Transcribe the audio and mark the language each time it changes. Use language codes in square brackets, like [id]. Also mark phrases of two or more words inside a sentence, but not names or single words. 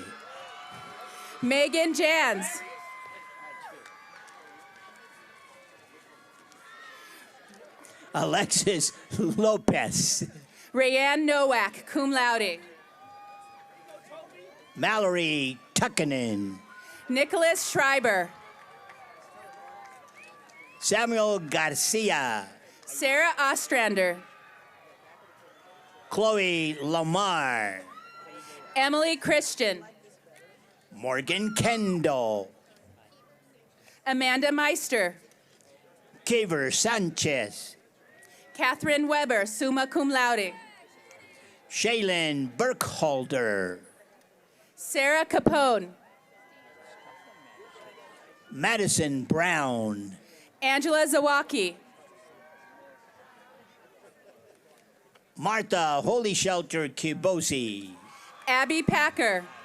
[en] Megan Jans. Alexis Lopez. Rayanne Nowak, [la] cum laude. [en] Mallory Tuckinen. Nicholas Schreiber. Samuel Garcia. Sarah Ostrander. Chloe Lamar. Emily Christian. Morgan Kendall. Amanda Meister. Kaver Sanchez. Catherine Weber, [la] summa cum laude. [en] Shaylin Burkholder. Sarah Capone. Madison Brown. Angela Zawacki. Martha Holy Shelter Kibosi. Abby Packer.